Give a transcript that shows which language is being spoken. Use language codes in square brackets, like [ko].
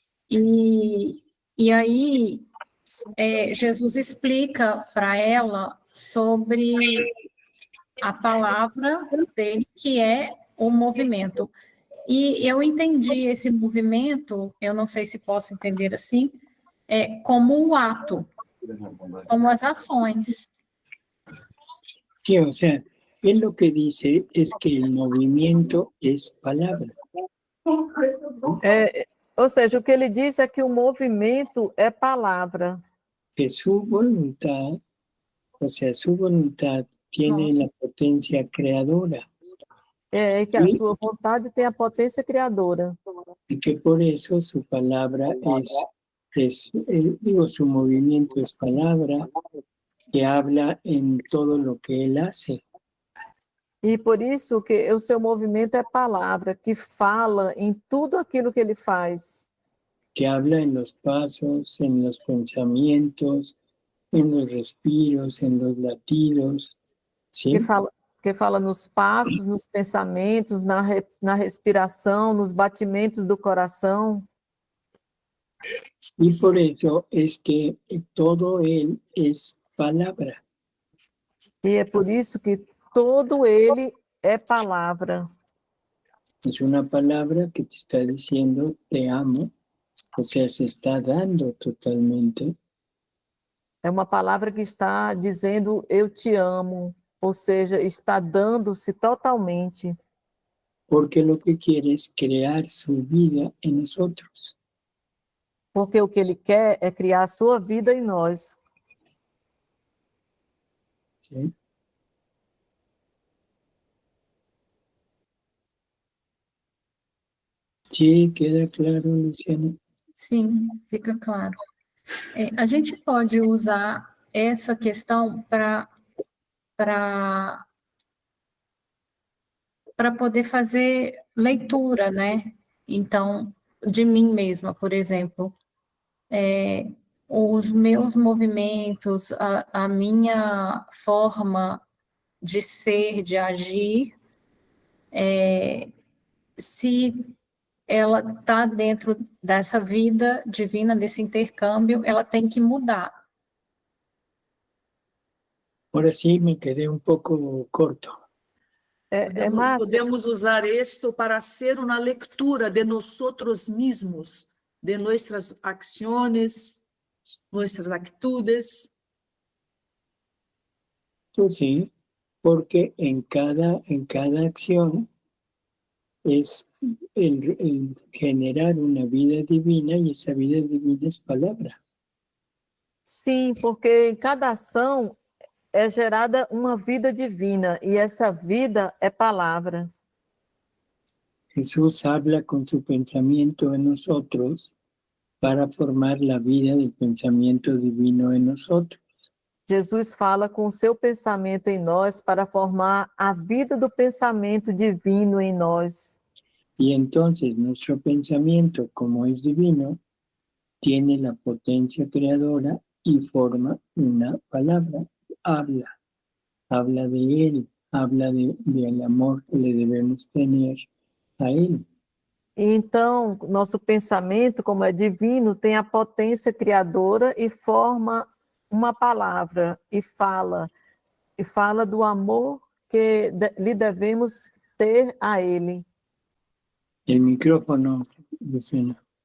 [pt] E aí, Jesus explica para ela sobre a palavra dele, que é o movimento. E eu entendi esse movimento, eu não sei se posso entender assim, como um ato, como as ações. [es] Sí, o sea, él lo que dice es que el movimiento es palabra. [pt] Ou seja, o que ele diz é que o movimento é palavra. [es] Que su voluntad, o sea, su voluntad tiene la potencia creadora. [pt] Que a sua vontade tem a potência criadora. [es] Y que por eso su palabra su movimiento es palabra que habla en todo lo que él hace. [pt] E por isso que o seu movimento é palavra, que fala em tudo aquilo que ele faz. [es] que habla en los pasos, en los pensamientos, en los respiros, en los latidos, ¿sí? [pt] Que fala nos passos, nos pensamentos, na respiração, nos batimentos do coração. [es] Y por eso es que todo él es palabra. [pt] E é por isso que todo ele é palavra. [es] Es una palabra que te está diciendo te amo, o sea, se está dando totalmente. [pt] É uma palavra que está dizendo eu te amo, ou seja, está dando-se totalmente. [es] Porque lo que quiere es crear su vida en nosotros. [pt] Porque o que ele quer é criar a sua vida em nós. [es] ¿Sí? Sí, queda claro, Luciana. [pt] Sim, fica claro. A gente pode usar essa questão para poder fazer leitura, né? Então, de mim mesma, por exemplo, os meus movimentos, a minha forma de ser, de agir, se ela está dentro dessa vida divina, desse intercâmbio, ela tem que mudar. [es] Ahora sí me quedé un poco corto. Podemos usar esto para hacer una lectura de nosotros mismos, de nuestras acciones, nuestras actitudes. Pues sí, porque en cada acción es el generar una vida divina y esa vida divina es palabra. [pt] Sim, porque em cada ação é gerada uma vida divina e essa vida é palavra. [es] Jesús habla con su pensamiento en nosotros para formar la vida del pensamiento divino en nosotros. [pt] Jesus fala com o seu pensamento em nós para formar a vida do pensamento divino em nós. [es] Y entonces nuestro pensamiento, como es divino, tiene la potencia creadora y forma una palabra. Habla de él, habla del amor que le debemos tener a él. [pt] Então, nosso pensamento, como é divino, tem a potência criadora e forma uma palavra e fala do amor que lhe devemos ter a ele. [es] El micrófono, Luciana.